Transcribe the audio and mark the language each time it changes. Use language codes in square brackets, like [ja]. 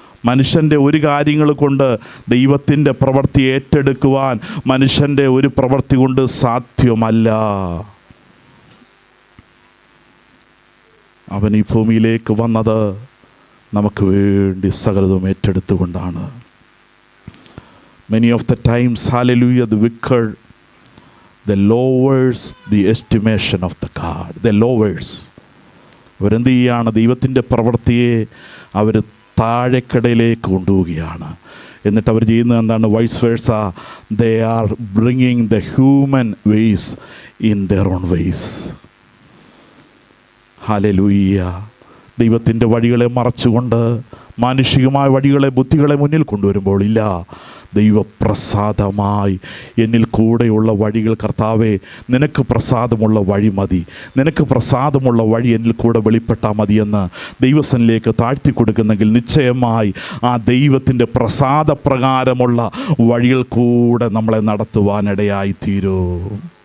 [ml] മനുഷ്യൻ്റെ ഒരു കാര്യങ്ങൾ കൊണ്ട് ദൈവത്തിൻ്റെ പ്രവൃത്തി ഏറ്റെടുക്കുവാൻ മനുഷ്യൻ്റെ ഒരു പ്രവൃത്തി കൊണ്ട് സാധ്യമല്ല. അവൻ ഈ ഭൂമിയിലേക്ക് വന്നത് നമുക്ക് വേണ്ടി സകലതും ഏറ്റെടുത്തുകൊണ്ടാണ്. [en] Many of the times, hallelujah, the wicked, they lowers the estimation of the God. They lowers. [ml] അവരെന്ത് ചെയ്യുകയാണ്? ദൈവത്തിൻ്റെ പ്രവൃത്തിയെ അവർ താഴെക്കടയിലേക്ക് കൊണ്ടുപോവുകയാണ്. എന്നിട്ട് അവർ ചെയ്യുന്നത് എന്താണ്? [en] Vice versa, they are bringing the human ways in their own ways. [ml] Hallelujah. ദൈവത്തിൻ്റെ വഴികളെ മറച്ചുകൊണ്ട് മാനുഷികമായ വഴികളെ, ബുദ്ധികളെ മുന്നിൽ കൊണ്ടുവരുമ്പോൾ ഇല്ല, ദൈവപ്രസാദമായി എന്നിൽ കൂടെയുള്ള വഴികൾ, കർത്താവേ നിനക്ക് പ്രസാദമുള്ള വഴി മതി, നിനക്ക് പ്രസാദമുള്ള വഴി എന്നിൽ കൂടെ വെളിപ്പെട്ടാൽ മതിയെന്ന് ദൈവസന്നിധിയിലേക്ക് താഴ്ത്തി കൊടുക്കുന്നെങ്കിൽ നിശ്ചയമായി ആ ദൈവത്തിൻ്റെ പ്രസാദപ്രകാരമുള്ള വഴികൾ കൂടെ നമ്മളെ നടത്തുവാനിടയായി തീരും.